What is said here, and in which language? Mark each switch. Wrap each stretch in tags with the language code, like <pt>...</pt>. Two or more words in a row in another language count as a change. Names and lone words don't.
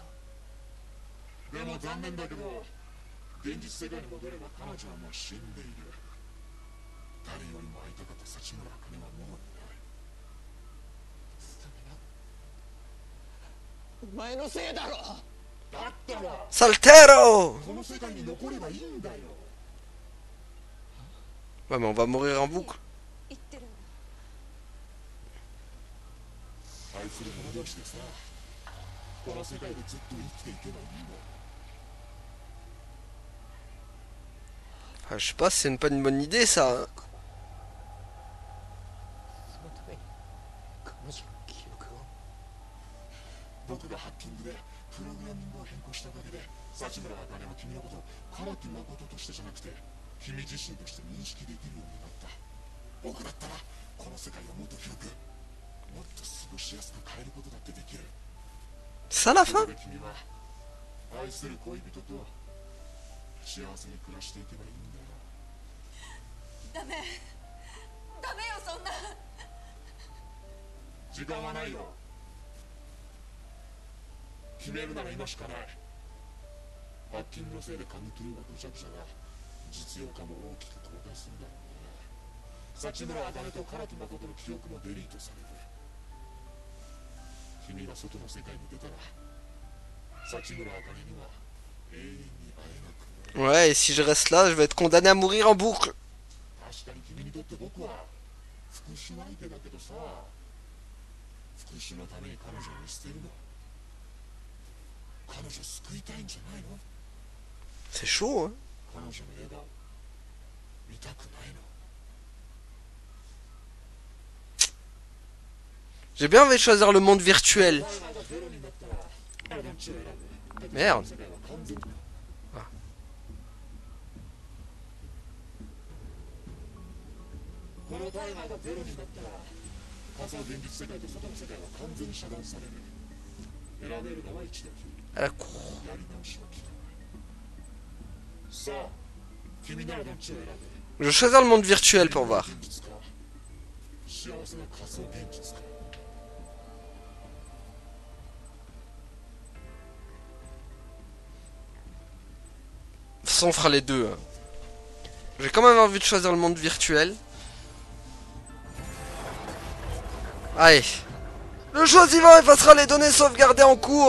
<ja>でも残念だけど現実世界に戻れば彼女はもう死んでいる。誰よりも会いたかった幸村茜はもういない。それがお前のせいだろ。だったら Saltero! この世界に残ればいいんだよ。</ja> <fr>Ouais, mais on va mourir en boucle.</fr> <ja>言ってるの。愛する者同士でさ、この世界でずっと生きていけばいいんだよ。</ja> <fr>Ah, je sais pas, c'est pas une bonne idée ça.</fr> <ja>そのために彼女の記憶を。僕がハッキングでプログラミングを変更したおかげで幸村茜は君のことを唐木誠としてじゃなくて君自身として認識できるようになった。僕だったらこの世界をもっと広くもっと過ごしやすく変えることだってできる。</ja> <fr>C'est ça la</fr> <ja>そ</ja> <fr>fin?</fr> <ja>れで君は愛する恋人と幸せに暮らしていけばいいんだよ。ダメダメよ、そんな。時間はないよ。決めるなら今しかない。ハッキングのせいでカムトゥルーがぐちゃぐちゃだ。実用化も大きく後退するだろうね。幸村茜と唐木誠の記憶もデリートされる。君が外の世界に出たら幸村茜には永遠に会えなくなる。</ja> <fr>Ouais, et si je reste là, je vais être condamné à mourir en boucle.</fr> <ja>確かに君にとって僕は復讐相手だけどさ、復讐のために彼女を見捨てるの。彼女を救いたいんじゃないの？</ja> <fr>C'est chaud, hein.</fr> <ja>彼女の笑顔見たくないの？</ja> <fr>J'ai bien envie de choisir le monde virtuel. Merde. Ah.</fr> <ja>このタイマーがゼロになったら仮想現実世界と外の世界は完全に遮断される。選べるのは一度きり。</ja> <fr>À la cour.</fr> <ja>やり直しはきかない。さあ、君ならどっちを選ぶ？</ja> <fr>Je vais choisir le monde virtuel pour voir.</fr> <ja>現実か幸せな仮想現実か。</ja> <fr>De toute façon, on fera les deux. Hein. J'ai quand même envie de choisir le monde virtuel. Allez. Le choix suivant effacera les données sauvegardées en cours.</fr>